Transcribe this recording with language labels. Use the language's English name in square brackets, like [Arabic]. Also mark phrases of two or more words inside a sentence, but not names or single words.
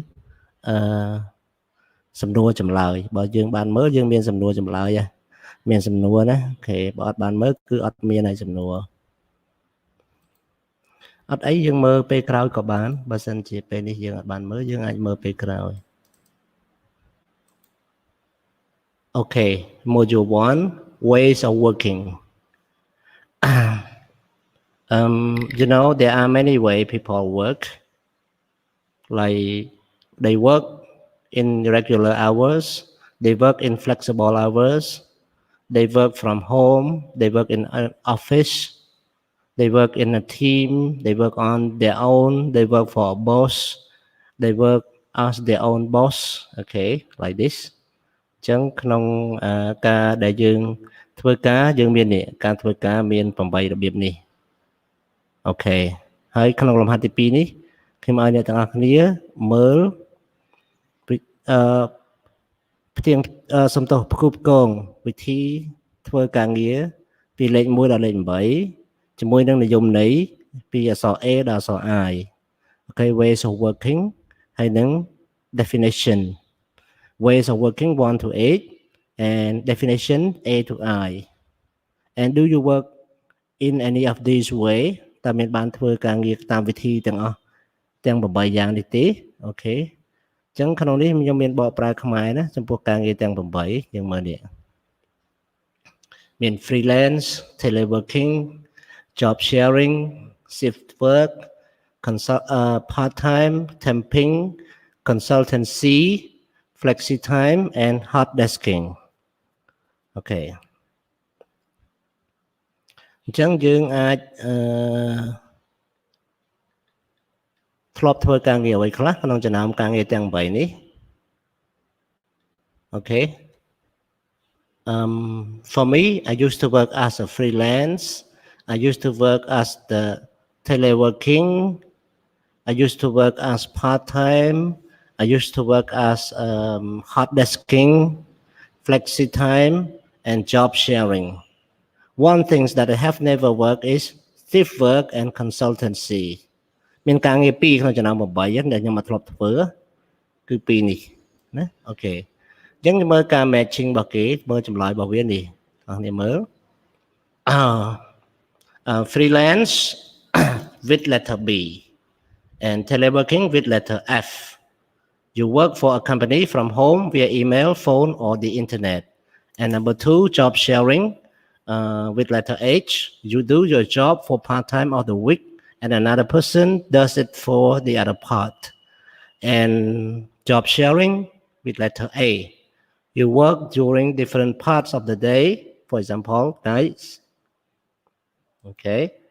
[Khmer] សំណួរចម្លើយបើយើងបានមើលយើងមានសំណួរចម្លើយមានសំណួរណាអូខេបើអត់បានមើលគឺអត់មានហើយសំណួរអត់អីយើងមើលពេលក្រោយក៏បានបើសិនជាពេលនេះយើងអត់បានមើលយើងអាចមើលពេលក្រោយ [English] អូខេ module 1 ways of working you know there are many ways people work like they work in regular hours they work in flexible hours they work from home they work in an office they work in a team they work on their own they work for a boss they work as their own boss okay like this [Khmer] អញ្ចឹងក្នុងការដែលយើងធ្វើការយើងមាននេះការធ្វើការមាន8របៀបនេះអូខេហើយក្នុងលំហាត់ទី2នេះខ្ញុំឲ្យអ្នកទាំងអស់គ្នាមើល ផ្ទៀងសំទោសផ្គូផ្គងវិធីធ្វើការងារពីលេខ1ដល់លេខ8ជាមួយនឹងនិយមន័យពីអក្សរ A ដល់អក្សរ I អូខេ [English] ways of working [Khmer] ហើយនឹង definition [English] ways of working 1 to 8 and definition A to I and do you work in any of these way [Khmer] តើមានបានធ្វើការងារតាមវិធីទាំងអស់ទាំង8យ៉ាងនេះទេអូខេអញ្ចឹងក្នុងនេះខ្ញុំមានបកប្រែខ្មែរណាចំពោះការងារទាំង8យើងមើលនេះ មាន [English] freelance teleworking job sharing shift work part time temping consultancy flexi time and hot desking [Khmer] អូខេអញ្ចឹងយើងអាចធ្លាប់ធ្វើការងារអ្វីខ្លះក្នុងចំណោមការងារទាំង8នេះ [English] អូខេ for me I used to work as a freelance I used to work as the teleworking I used to work as part-time I used to work as hot desking flexi time and job sharing one thing that I have never worked is shift work and consultancy [Khmer] មានការងារ2ក្នុងចំណោម8ដែលខ្ញុំមកធ្លាប់ធ្វើគឺ2នេះណាអូខេអញ្ចឹងមើលការ matching របស់គេមើលចម្លើយរបស់វានេះបងប្អូនមើល [English] freelance with letter B and teleworking with letter F you work for a company from home via email phone or the internet and number 2 job sharing with letter H you do your job for part-time of the week and another person does it for the other part and job sharing with letter A you work during different parts of the day for example nights okay